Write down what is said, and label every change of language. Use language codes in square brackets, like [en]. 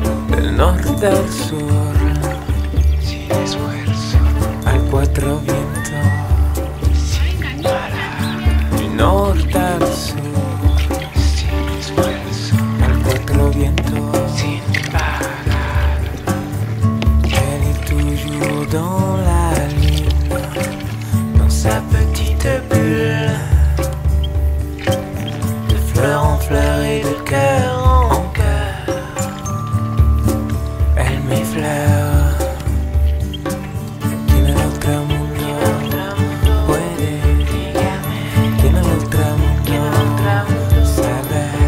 [es] Del norte al sur, sin esfuerzo, al cuatro vientos, sin parar. Du norte al sur, sin esfuerzo, al cuatro vientos, sin parar. [fr] Elle est toujours dans la lune, dans sa petite bulle, de fleur en fleur et de cœur en cœur. Elle m'effleure. [es] Quien al otro mundo puede, quien al otro mundo sabe.